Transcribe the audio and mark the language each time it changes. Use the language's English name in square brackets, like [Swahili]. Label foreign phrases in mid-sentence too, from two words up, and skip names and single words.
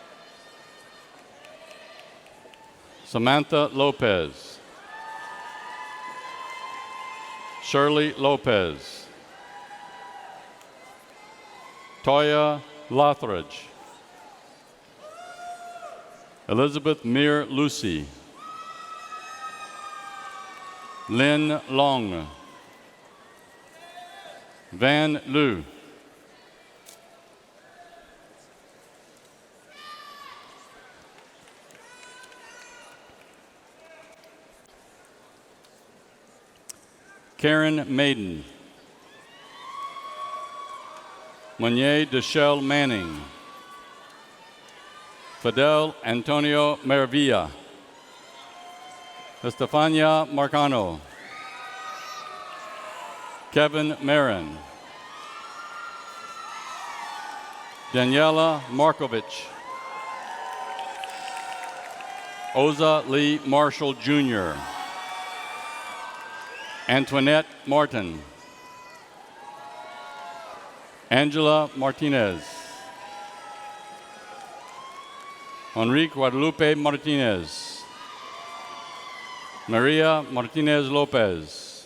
[English] Samantha Lopez. Shirley Lopez. Toya Lothridge. Elizabeth Meir Lucy. Lynn Long. Van Lu. Karen Maiden. Monier Deshelle Manning. Fidel Antonio Maravilla. Estefania Marcano. Kevin Marin. Daniela Markovich. Oza Lee Marshall Jr. Antoinette Martin. Angela Martinez. Enrique Guadalupe Martinez. Maria Martinez Lopez.